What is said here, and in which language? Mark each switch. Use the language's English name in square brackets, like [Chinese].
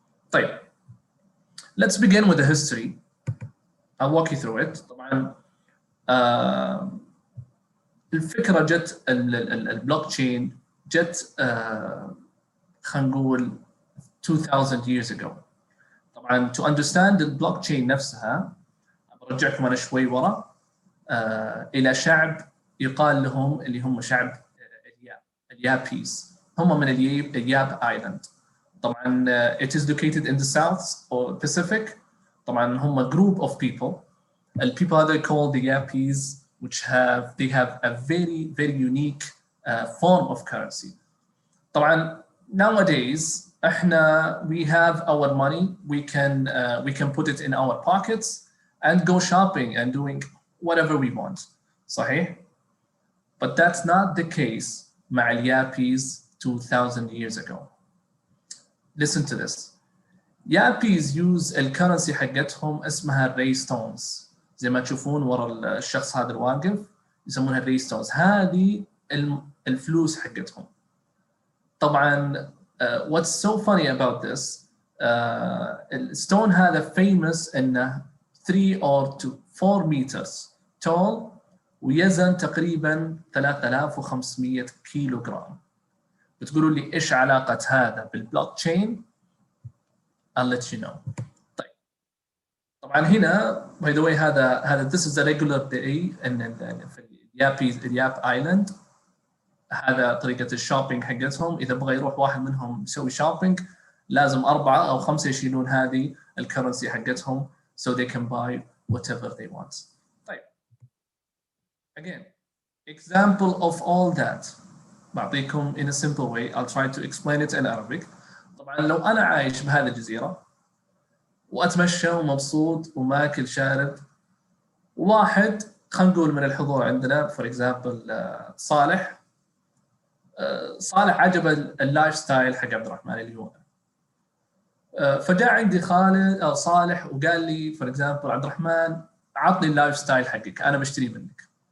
[English] طيب, let's begin with the history. I'll walk you through it. [Arabic] طبعا الفكرة جت البلوكتشين جت خلينا نقول [English] 2000 years ago. [Arabic] طبعا [English] to understand the blockchain [Arabic] نفسها برجعكم أنا شوي ورا إلى شعب يقال لهم اللي هم شعب اليابيز. هم من الياب ايلاند. [English] طبعا it is located in the south or Pacific. طبعا هم group of people. The people that they call the Yapis, which they have a very unique form of currency. طبعا nowadays we have our money. We can put it in our pockets and go shopping and doing whatever we want. [Arabic] صحيح? [English] But that's not the case [Arabic] مع اليابيز [English] 2000 years ago. Listen to this. Yapis use [Arabic] الكرنسي حقتهم اسمها الري ستونز. زي ما تشوفون ورا الشخص هذا الواقف يسمونها الريستونز. هذه الفلوس حقتهم. طبعا [English] what's so funny about this [Arabic] الستون هذا famous انه [English] 3 or to 4 meters tall [Arabic] ويزن تقريبا 3500 كيلو جرام. بتقولوا لي ايش علاقة هذا بالبلوك تشين؟ [English] I'll let you know. [Arabic] طيب طبعا هنا [English] by the way [Arabic] هذا [English] this is a regular day [Arabic] في الياب ايلاند. هذا طريقة الشوبينج حقتهم. إذا بغى يروح واحد منهم يسوي شوبينج لازم 4 أو 5 يشيلون هذه الكرنسي حقتهم [English] so they can buy whatever they want. طيب again example of all that [Arabic] بعطيكم [English] in a simple way. I'll try to explain it in Arabic. [Arabic] طبعا لو أنا عايش بهذه الجزيرة وأتمشى ومبسوط وماكل شارب واحد خلينا نقول من الحضور عندنا for example صالح عجبه اللايف ستايل حق عبد الرحمن اللي هو فجاء عندي خالد او صالح وقال لي فور اكزامبل عبد الرحمن عطني اللايف ستايل حقك انا بشتري منك.